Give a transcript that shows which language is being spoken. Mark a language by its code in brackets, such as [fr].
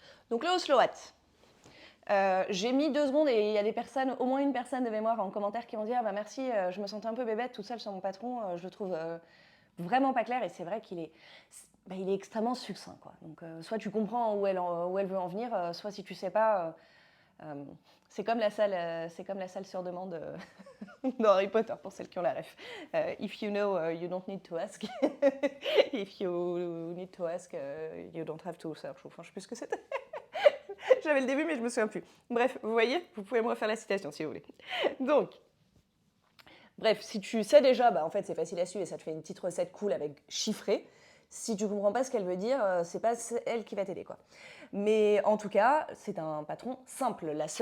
[fr] Donc le Oslo Hat. J'ai mis 2 secondes et il y a des personnes, au moins une personne de mémoire en commentaire qui m'ont dit ah bah merci, je me sentais un peu bébête toute seule sur mon patron, je le trouve vraiment pas clair et c'est vrai qu'il est, il est extrêmement succinct quoi. Donc soit tu comprends où elle veut en venir, soit si tu sais pas, c'est comme la salle sur demande dans Harry Potter pour celles qui ont la ref. [en] If you know, you don't need to ask. If you need to ask, you don't have to search. [fr] Enfin, je sais plus ce que c'était. J'avais le début, mais je me souviens plus. Bref, vous voyez, vous pouvez me refaire la citation si vous voulez. Donc, bref, si tu sais déjà, bah en fait c'est facile à suivre et ça te fait une petite recette cool avec chiffré. Si tu comprends pas ce qu'elle veut dire, c'est pas elle qui va t'aider quoi. Mais en tout cas, c'est un patron simple.